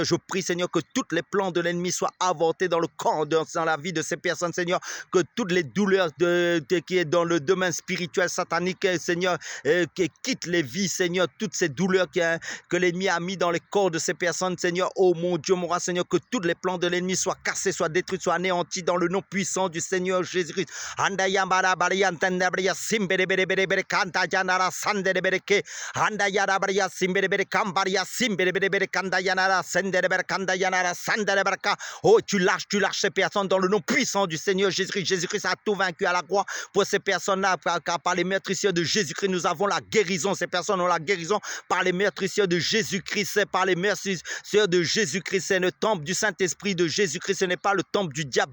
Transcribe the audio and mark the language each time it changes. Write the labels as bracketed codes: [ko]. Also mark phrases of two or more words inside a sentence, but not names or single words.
[fr] Je prie, Seigneur, que tous les plans de l'ennemi soient avortés dans le corps, dans la vie de ces personnes, Seigneur, que toutes les douleurs qui est dans le domaine spirituel satanique, Seigneur, qui quittent les vies, Seigneur, toutes ces douleurs que l'ennemi a mis dans les corps de ces personnes, Seigneur, oh mon Dieu, mon roi, Seigneur, que tous les plans de l'ennemi soient cassés, soient détruits, soient anéantis dans le nom puissant du Seigneur Jésus-Christ. Simberebere kanta yanara sanderebere anda yara bria simberebere kambaria simberebere kanda yanara senderebere kanda yanara sandereberka. Oh, tu lâches ces personnes dans le nom puissant du Seigneur Jésus-Christ. Jésus-Christ a tout vaincu à la croix pour ces personnes-là, car par les meurtrissures de Jésus-Christ, nous avons la guérison. Ces personnes ont la guérison par les meurtrissures de Jésus-Christ, par les meurtrissures de Jésus-Christ. C'est le temple du Saint-Esprit de Jésus-Christ, ce n'est pas le temple du diable.